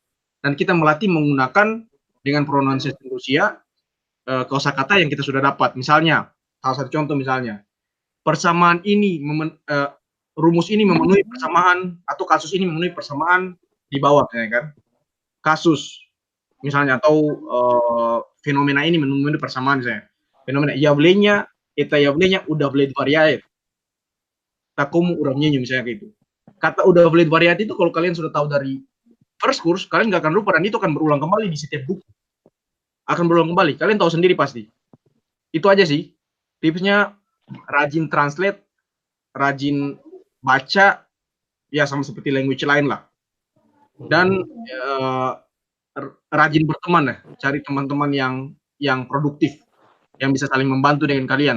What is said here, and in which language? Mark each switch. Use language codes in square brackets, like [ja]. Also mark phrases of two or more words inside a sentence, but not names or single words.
[id] Dan kita melatih menggunakan dengan pronunciation Rusia kosakata yang kita sudah dapat. Misalnya, salah satu contoh misalnya, persamaan ini rumus ini memenuhi persamaan, atau kasus ini memenuhi persamaan di bawah kan. Kasus misalnya, atau fenomena ini memenuhi persamaan misalnya. [ru] Fenomena явление, это явление удовлетворяет такому уравнению [id] misalnya kayak gitu. Kata удовлетворяет itu kalau kalian sudah tahu dari [en] first course, [id] kalian nggak akan lupa, dan itu akan berulang kembali di setiap buku. Akan berulang kembali, kalian tahu sendiri pasti. Itu aja sih tipsnya, rajin translate, rajin baca, ya sama seperti language lain lah. Dan rajin berteman ya, cari teman-teman yang produktif, yang bisa saling membantu dengan kalian.